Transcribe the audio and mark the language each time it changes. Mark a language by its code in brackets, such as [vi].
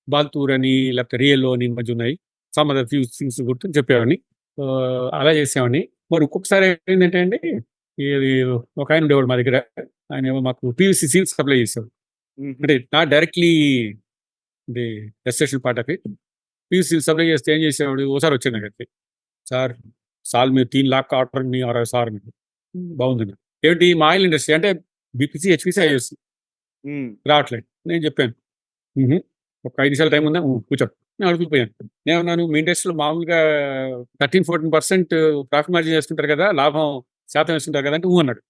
[te] బాల్తూర్ అని లేకపోతే రియల్‌లో అని ఈ మధ్య ఉన్నాయి. [en] some other few things [te] గుర్తు చెప్పేవాడిని. అలా చేసేవాడిని. మరి ఒక్కొక్కసారి ఏంటంటే అండి, ఇది ఒకాయన ఉండేవాడు మా దగ్గర. ఆయనేమో మాకు పీవీసీ సీల్స్ సప్లై చేసేవాడు. హుహు. [en] అంటే not directly the station part of it. [te] PVC seals supply చేస్తే ఏం చేసేవాడు, ఓసారి వచ్చాడు నా దగ్గరికి. [hi] సార్ साल में 3 लाख का ऑर्डर नहीं आ रहा है [te] సార్ అని. బాగుందండి. ఏంటి మా ఆయిల్ ఇండస్ట్రీ అంటే బీపీసీ, హెచ్‌పీసీ, ఐఓసీ హ్మ్. రావట్లేదు. నేను చెప్పాను. హుహు. ఒక 5 నిమిషాలు టైం ఉందా? కూర్చో. నేను అడుగుపోయాను. నేనున్నాను మీ ఇండస్ట్రీలో మామూలుగా 13-14% ప్రాఫిట్ మార్జిన్ చేసుకుంటారు కదా, లాభం శాతం వేసుకుంటారు కదా అంటే అన్నాడు.